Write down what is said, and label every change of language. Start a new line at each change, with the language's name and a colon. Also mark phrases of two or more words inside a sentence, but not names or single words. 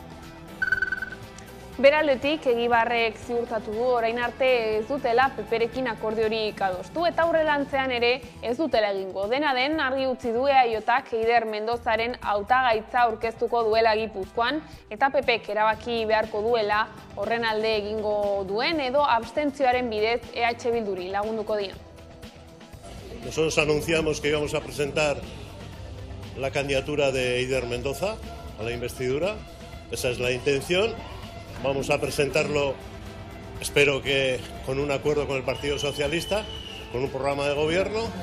Basque: Beraldetik, Egibarrek ziurtatu du orain arte ez dutela PPrekin akordiorik adostu eta aurrerantzean ere ez dutela egingo. Dena den argi utzi du EAJak Eider Mendozaren hautagaitza aurkeztuko duela Gipuzkoan eta PPek erabaki beharko duela horren alde egingo duen edo abstentzioaren bidez EH Bilduri lagunduko dio.
Spanish: Nosotros anunciamos que íbamos a presentar la candidatura de Eider Mendoza a la investidura. Esa es la intención. Vamos a presentarlo, espero que con un acuerdo con el Partido Socialista, con un programa de gobierno.